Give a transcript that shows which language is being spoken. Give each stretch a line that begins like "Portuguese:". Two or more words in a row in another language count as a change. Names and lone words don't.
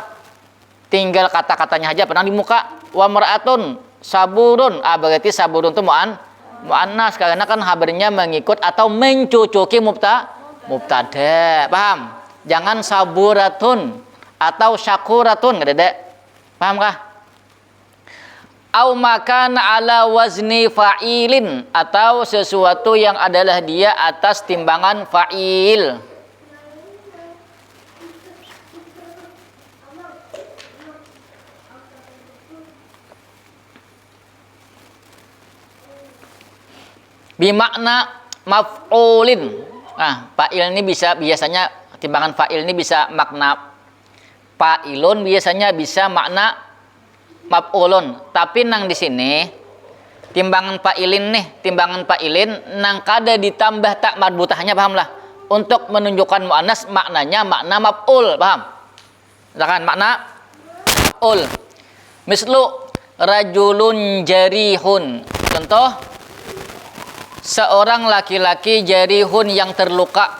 Indonesian: Tinggal kata-katanya aja pernah di muka.
Arabic: وامرأة صبور.
Indonesian: Berarti saburun itu muannas karena kan habarnya mengikut atau mencucuki mubtada. Paham? Jangan saburatun atau syakuratun, enggak ada. Paham kah?
Arabic: أو ما كان على وزن فعيل,
Indonesian: atau sesuatu yang adalah dia atas timbangan fa'il.
Arabic: بمعنى مفعول.
Indonesian: Fa'il ini biasanya timbangan fa'il ini bisa makna fa'ilun, biasanya bisa makna maf'ulun. Tapi nang di sini timbangan fa'ilin nang kada ditambah tak marbutahnya, paham lah? Untuk menunjukkan muannas maknanya makna maf'ul, paham? Misalkan makna maf'ul.
Arabic: مثل رجل جريح.
Indonesian: Contoh, seorang laki-laki jarihun yang terluka.